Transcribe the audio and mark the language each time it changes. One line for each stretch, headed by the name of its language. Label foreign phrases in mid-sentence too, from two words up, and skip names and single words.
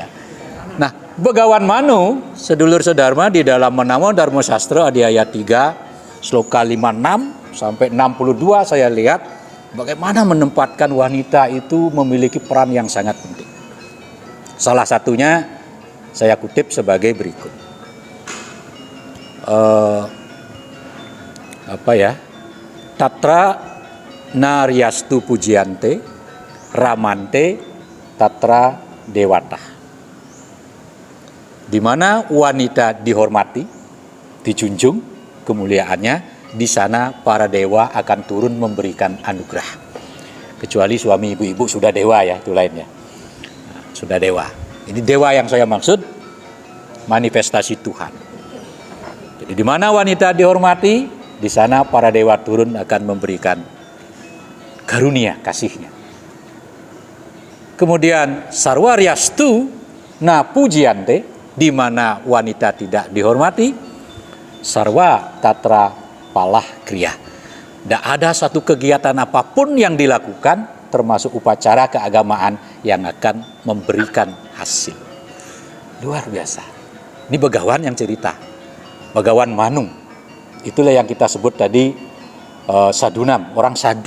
Indonesian: Nah, Begawan Manu, sedulur sedharma, di dalam Menamo Dharma Sastra di ayat 3, sloka 56 sampai 62 saya lihat bagaimana menempatkan wanita itu memiliki peran yang sangat penting. Salah satunya saya kutip sebagai berikut.
Sanskrit: तत्र नार्यस्तु पूज्यन्ते रमन्ते तत्र देवताः.
Indonesian: Di mana wanita dihormati, dijunjung kemuliaannya, di sana para dewa akan turun memberikan anugerah. Kecuali suami ibu-ibu sudah dewa ya, itu lainnya. Nah, sudah dewa. Ini dewa yang saya maksud, manifestasi Tuhan. Jadi di mana wanita dihormati, di sana para dewa turun akan memberikan karunia kasihnya. Kemudian
Sanskrit: सर्वार्यस्तु न पूज्यन्ते,
Indonesian: di mana wanita tidak dihormati,
Sanskrit: सर्वाः तत्र अफलाः क्रियाः.
Indonesian: Tidak ada satu kegiatan apapun yang dilakukan, termasuk upacara keagamaan, yang akan memberikan hasil. Luar biasa. Ini Begawan yang cerita. Begawan Manung. Itulah yang kita sebut tadi sadunam, orang sadu.